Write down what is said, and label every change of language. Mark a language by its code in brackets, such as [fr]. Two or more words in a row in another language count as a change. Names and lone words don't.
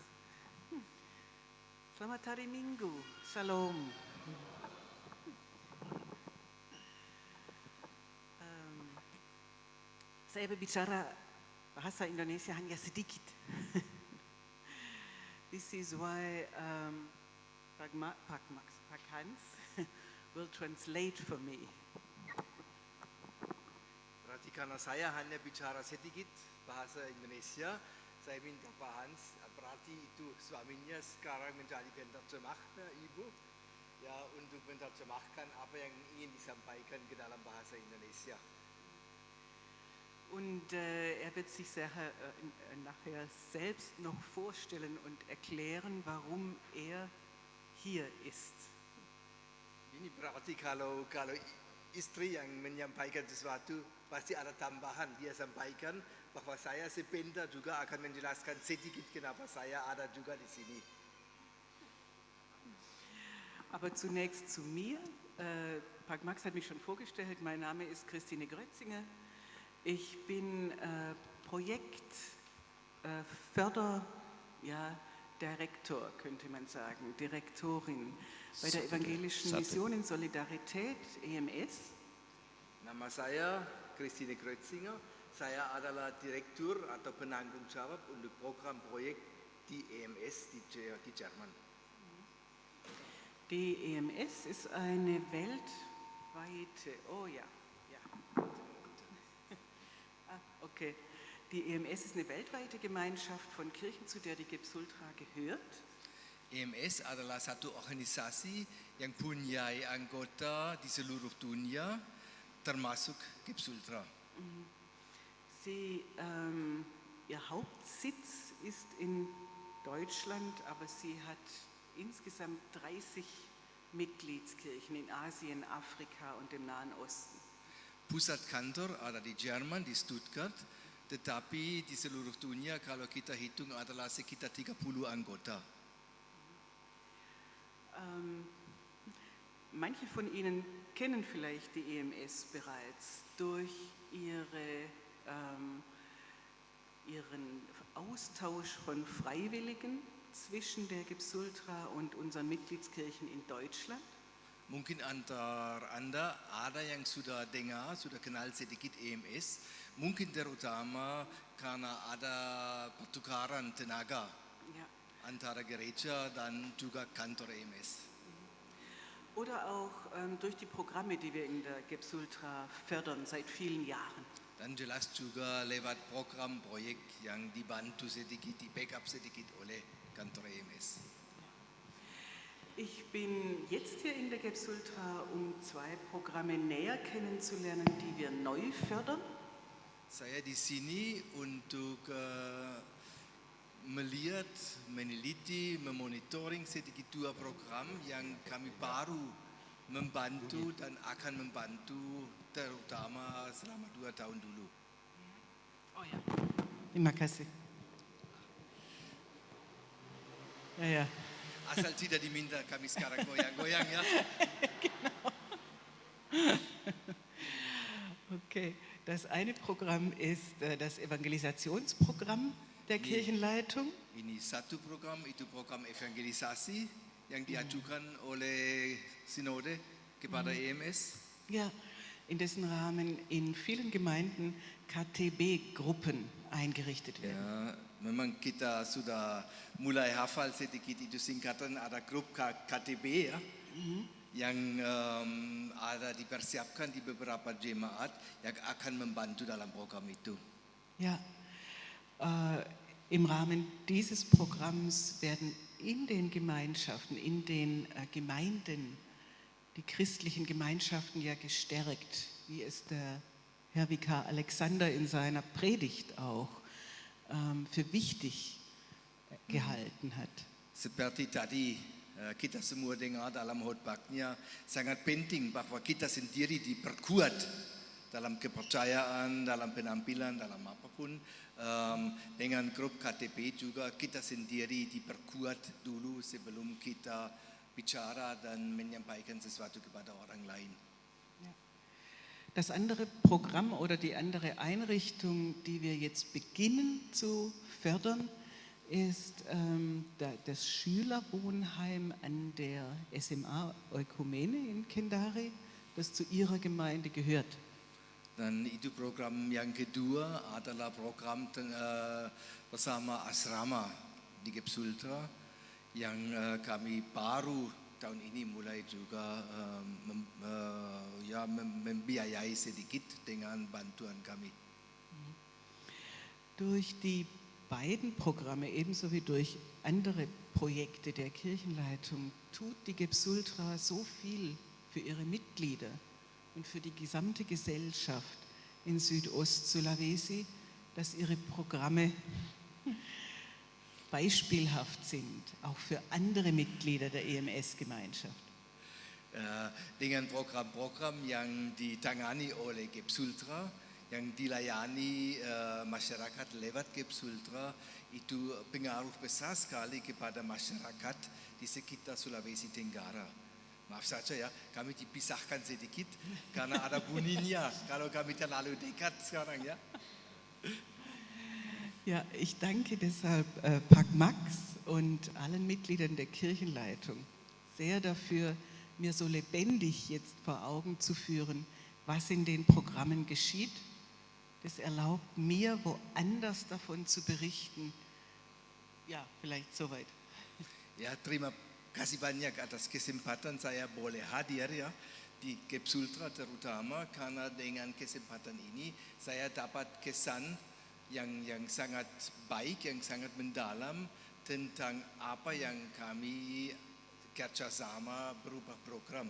[id] Selamat hari Minggu, Shalom. Saya berbicara bahasa Indonesia hanya sedikit. [en] This is why Pak Hans will translate for me. [id] Berarti karena saya hanya bicara sedikit bahasa Indonesia, saya minta Pak Hans, berarti itu suaminya sekarang menjadi penerjemahnya Ibu, ya, untuk menerjemahkan apa yang ingin disampaikan ke dalam bahasa Indonesia. [de] Und er wird sich nachher selbst noch vorstellen und erklären, warum er hier ist. [id] Ini berarti kalau istri yang menyampaikan sesuatu pasti ada tambahan. Dia sampaikan bahwa saya sebentar juga akan menjelaskan sedikit kenapa saya ada juga di sini. [de] Aber zunächst zu mir. Pak Max hat mich schon vorgestellt. Mein Name ist Christine Grötzinger. Ich bin Direktor, könnte man sagen, Direktorin bei der Evangelischen Mission in Solidarität, EMS. [id] Nama saya Christine Grötzinger. Saya adalah direktur atau penanggung jawab untuk program proyek di EMS di Jerman. [de] Die EMS ist eine weltweite, okay. Die EMS ist eine weltweite Gemeinschaft von Kirchen, zu der die GEP Sultra gehört. [id] EMS adalah satu organisasi yang punya anggota di seluruh dunia, termasuk GEP Sultra. [de] Ihr Hauptsitz ist in Deutschland, aber sie hat insgesamt 30 Mitgliedskirchen in Asien, Afrika und dem Nahen Osten. [id] Pusat kantor ada di Jerman, di Stuttgart, tetapi di seluruh dunia kalau kita hitung adalah sekitar 30 anggota. [de] Manche von Ihnen kennen vielleicht die EMS bereits durch ihren Austausch von Freiwilligen zwischen der GEP Sultra und unseren Mitgliedskirchen in Deutschland. [id] Mungkin antar Anda ada yang sudah dengar, sudah kenal sedikit EMS, mungkin terutama karena ada pertukaran tenaga antara gereja dan juga kantor EMS. [de] Oder auch durch die Programme, die wir in der GEP Sultra fördern seit vielen Jahren. [id] Dan jelas juga lewat program proyek yang dibantu sedikit, di backup sedikit oleh kantor EMS. [de] Ich bin jetzt hier in der GEPS Ultra, um 2 Programme näher kennenzulernen, die wir neu fördern. [id] Saya di sini untuk melihat, meneliti, memonitoring sedikit 2 program yang kami baru membantu dan akan membantu terutama selama 2 tahun dulu. [de] Oh ja. [id] Terima kasih. [de] Ja. [id] Asal tidak diminta kami sekarang goyang-goyang ya. [de] Genau. Okay, das eine Programm ist das Evangelisationsprogramm der Kirchenleitung. [id] Ini satu program, itu program evangelisasi yang diajukan oleh Sinode kepada EMS. [de] Ja, in dessen Rahmen in vielen Gemeinden KTB-Gruppen eingerichtet werden. [id] Ya, memang kita sudah mulai hafal sedikit itu singkatan, ada grup KTB ya, yang ada dipersiapkan di beberapa jemaat yang akan membantu dalam program itu. [de] Ja, im Rahmen dieses Programms werden in den Gemeinschaften, in den Gemeinden, die christlichen Gemeinschaften ja gestärkt, wie es der Herr Vikar Alexander in seiner Predigt auch für wichtig gehalten hat. [id] Seperti tadi kita semua dengar dalam khotbahnya, sangat penting bahwa kita sendiri diperkuat dalam kepercayaan, dalam penampilan, dalam apapun. Dengan grup KTP juga kita sendiri diperkuat dulu sebelum kita bicara dan menyampaikan sesuatu kepada orang lain. [de] Das andere Programm oder die andere Einrichtung, die wir jetzt beginnen zu fördern, ist das Schülerwohnheim an der SMA Oikumene in Kendari, das zu ihrer Gemeinde gehört. [id] Dan itu program yang kedua adalah program bersama asrama di GEPS Ultra yang kami baru tahun ini mulai juga membiayai sedikit dengan bantuan kami. [de] Durch die beiden Programme ebenso wie durch andere Projekte der Kirchenleitung tut die GEPS Ultra so viel für ihre Mitglieder und für die gesamte Gesellschaft in Südost-Sulawesi, dass ihre Programme beispielhaft sind, auch für andere Mitglieder der EMS-Gemeinschaft. [id] Dengan program-program yang ditangani oleh GEPS Ultra, yang dilayani masyarakat lewat GEPS Ultra, itu pengaruh besar sekali kepada masyarakat di sekitar Sulawesi Tenggara. Maaf saja ya, kami dipisahkan sedikit karena ada bunyinya kalau kami terlalu dekat sekarang ya. [de] Ja, ich danke deshalb Pak Max und allen Mitgliedern der Kirchenleitung sehr dafür, mir so lebendig jetzt vor Augen zu führen, was in den Programmen geschieht. Das erlaubt mir, woanders davon zu berichten. Ja, vielleicht soweit. [id] Ya, terima kasih banyak atas kesempatan saya boleh hadir ya di GEPS Ultra terutama karena dengan kesempatan ini saya dapat kesan yang sangat baik, yang sangat mendalam tentang apa yang kami kerjasama berubah program.